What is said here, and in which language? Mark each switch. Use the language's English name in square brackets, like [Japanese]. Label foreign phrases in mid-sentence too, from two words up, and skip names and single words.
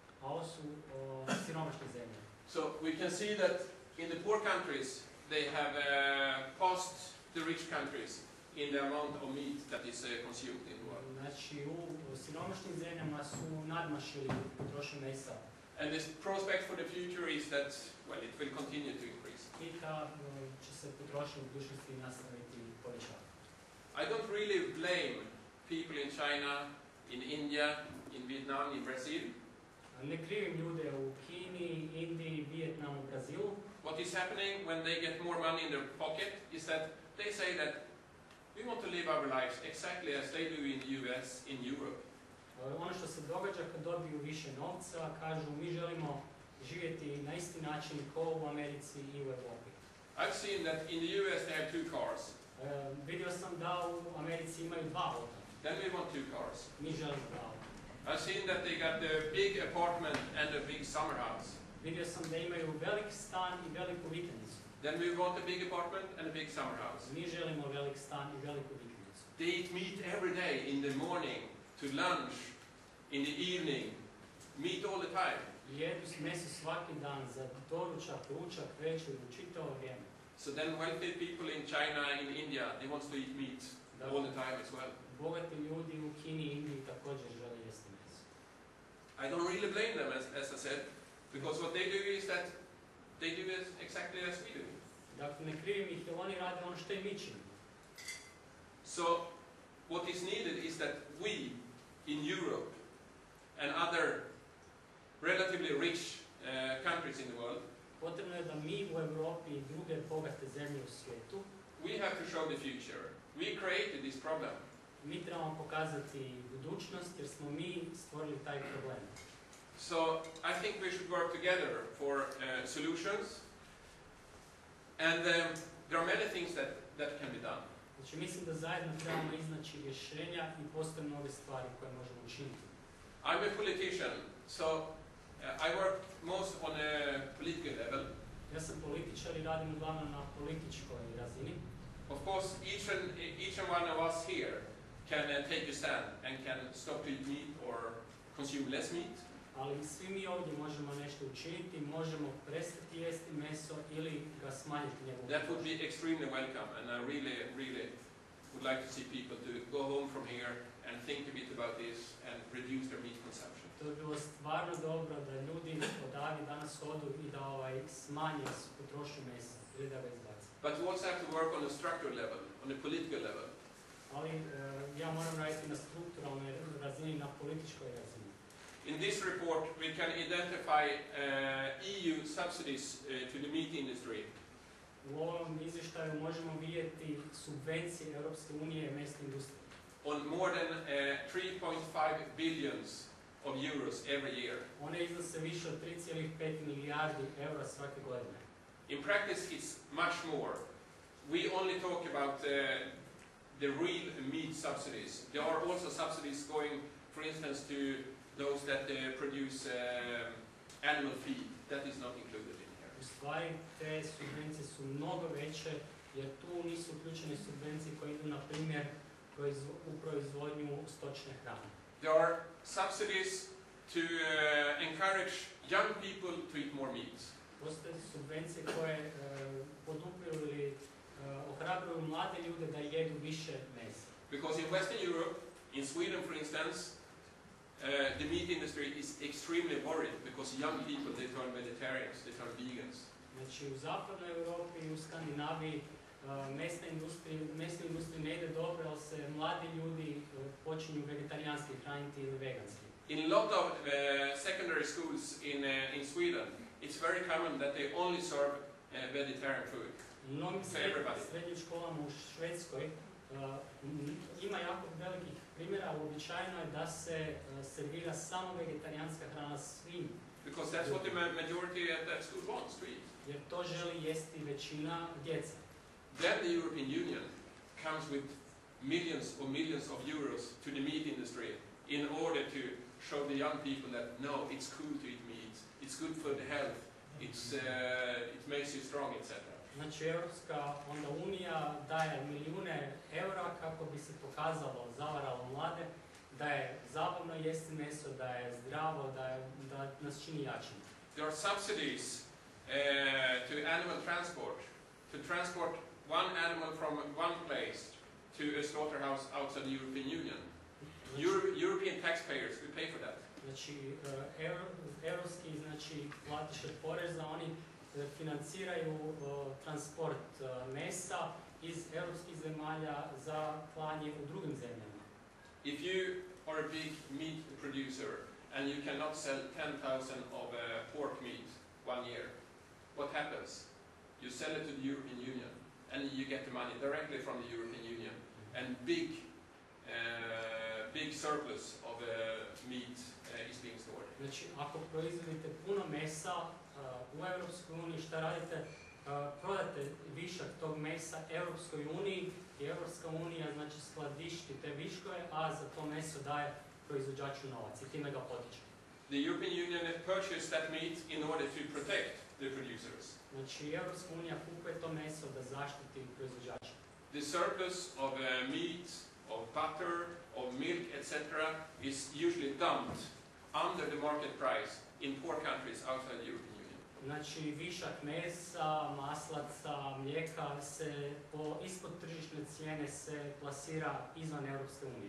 [Croatian] a ovo su siromašne zemlje. [English] So we can see that in the poor countries they have passed the rich countries in the amount of meat that is consumed in the world. [Croatian] Znači u siromašnim zemljama su nadmašili potrošnju mesa. [English] And this prospect for the future is that, well, it will continue to increase. [Croatian] I ta će se potrošnja u budućnosti nastaviti povećavati. [English] I don't really blame people in China, in India, in Vietnam, in Brazil. [Croatian] Ne krivim ljude u Kini, Indiji, Vijetnamu, Brazilu. [English] What is happening when they get more money in their pocket is that they say that we want to live our lives exactly as they do in the US, in Europe. [Croatian] Ono što se događa kad dobiju više novca, kažu mi želimo živjeti na isti način kao u Americi i u Europi. [English] I've seen that in the US they have 2 cars. [Croatian] Vidio sam da u Americi imaju 2 auta. [English] Then we want 2 cars. [Croatian] Mi želimo 2 auta. [English] I've seen that they got a big apartment and a big summer house. [Croatian] Vidio sam da imaju velik stan i veliku vikendicu. [English] Then we want a big apartment and a big summer house. [Croatian] Mi želimo velik stan i veliku vikendicu. [English] They eat meat every day, in the morning, to lunch, in the evening, meat all the time. [Croatian] Jedu meso svaki dan za doručak, ručak, večer, u čitavo vrijeme. [English] So then wealthy people in China, in India, they want to eat meat all the time as well. [Croatian] Bogati ljudi u Kini i Indiji također žele jesti meso. [English] I don't really blame them, as I said, because what they do is that they do it exactly as we do. [Croatian] Dakle, ne krivim ih jer oni rade ono što i mi činimo. [English] So what is needed is that we in Europe and other relatively rich countries in the world, [Croatian] potrebno je da mi u Europi i druge bogate zemlje u svijetu, [English] we have to show the future. We created this problem. [Croatian] Mi trebamo pokazati budućnost jer smo mi stvorili taj problem. [English] So I think we should work together for solutions, and there are many things that can be done. [Croatian] Znači, mislim da zajedno trebamo iznaći rješenja i postoje mnoge stvari koje možemo učiniti. [English] I'm a politician, so I work most on a political level. [Croatian] Ja sam političar i radim uglavnom na političkoj razini. [English] Of course, each and one of us here can take a stand and can stop to eat meat or consume less meat. [Croatian] Ali svi mi ovdje možemo nešto učiniti, možemo prestati jesti meso ili ga smanjiti njegovu. [English] That would be extremely welcome, and I really would like to see people to go home from here and think a bit about this and reduce their meat consumption. [Croatian] To bi bilo stvarno dobro da ljudi odavde danas odu i da smanje potrošnju mesa ili da ga izbaci. [English] But we also have to work on a structural level, on a political level. [Croatian] Ali ja moram raditi na strukturalnoj razini, na političkoj razini. [English] In this report, we can identify EU subsidies to the meat industry. [Croatian] U ovom izvještaju možemo vidjeti subvencije Europske unije mesne industrije. [English] On more than 3.5 billions of euros every year. [Croatian] One iznose više od 3,5 milijardi eura svake godine. [English] In practice, it's much more. We only talk about the real meat subsidies. There are also subsidies going, for instance, to those that produce animal feed. That is not included in here. [Croatian] U stvari, te subvencije su mnogo veće, jer tu nisu uključene subvencije koje idu, na primjer, u proizvodnju stočne hrane. [English] There are subsidies to encourage young people to eat more meat. [Croatian] Postoje subvencije koje podupiru ili ohrabruju mlade ljude da jedu više mesa. [English] Because in Western Europe, in Sweden for instance, the meat industry is extremely worried because young people, they turn vegetarians, they turn vegans. [Croatian] Znači u zapadnoj Europi i u Skandinaviji mesna industrija ne ide dobro, ali se mladi ljudi počinju vegetarijanski hraniti ili veganski. [English] In a lot of secondary schools in Sweden, it's very common that they only serve vegetarian food. [Croatian] U mnogim srednjim školama u Švedskoj ima jako velikih primjera, uobičajeno je da se servira samo vegetarijanska hrana svim. [English] Because that's what the majority at that school wants to eat. [Croatian] Jer to želi jesti većina djece. [English] Then the European Union comes with millions of euros to the meat industry in order to show the young people that no, it's cool to eat meat, it's good for the health, it makes you strong, etc. [Croatian] Znači, Europska unija daje milijune eura kako bi se pokazalo, zavaralo mlade, da je zabavno jesti meso, da je zdravo, da nas čini jačim. [English] There are subsidies to animal transport, to transport one animal from one place to a slaughterhouse outside the European Union. European taxpayers will pay for that. [Croatian] Znači, europski platiše poreza, oni financiraju transport mesa iz europskih zemalja za klanje u drugim zemljama. [English] If you are a big meat producer and you cannot sell 10,000 of pork meat one year, what happens? You sell it to the European Union and you get the money directly from the European Union, and big surplus of meat is being stored. [Croatian] Znači, ako proizvodite puno mesa u Europskoj uniji, šta radite? Prodate višak tog mesa Europskoj uniji i Europska unija skladišti te viškove, a za to meso daje proizvođaču novac i time ga potiče. [English] The European Union purchased that meat in order to protect the producers. [Croatian] Znači, Europska unija kupuje to meso da zaštiti proizvođača. [English] The surplus of meat, of butter, of milk, etc. is usually dumped under the market price in poor countries outside the European Union. [Croatian] Znači, višak mesa, maslaca, mlijeka se ispod tržišne cijene se plasira izvan Europske unije.